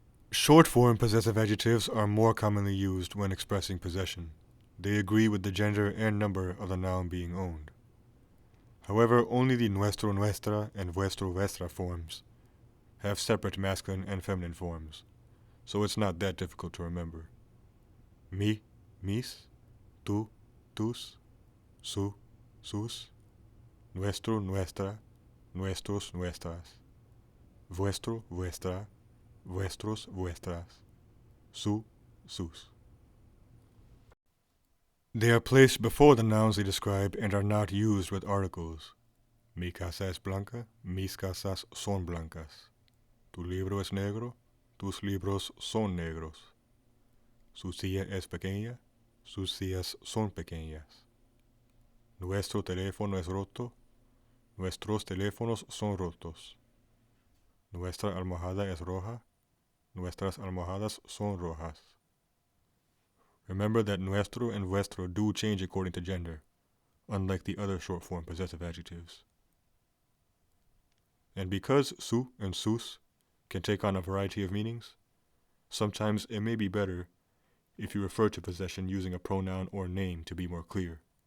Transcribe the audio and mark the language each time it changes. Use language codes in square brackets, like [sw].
[en] Short form possessive adjectives are more commonly used when expressing possession. They agree with the gender and number of the noun being owned. However, only the nuestro, nuestra, and vuestro, vuestra forms have separate masculine and feminine forms, so it's not that difficult to remember. [es] Mi, mis, tú, tus, su, sus, nuestro, nuestra, nuestros, nuestras, vuestro, vuestra, vuestros, vuestras, su, sus. [en] They are placed before the nouns they describe and are not used with articles. [es] Mi casa es blanca, mis casas son blancas. Tu libro es negro, tus libros son negros. Su silla es pequeña, sus sillas son pequeñas. Nuestro teléfono es roto, nuestros teléfonos son rotos. Nuestra almohada es roja, nuestras almohadas son rojas. [en] Remember that nuestro and vuestro do change according to gender, unlike the other short form possessive adjectives. And because su and sus can take on a variety of meanings, sometimes it may be better if you refer to possession using a pronoun or name to be more clear.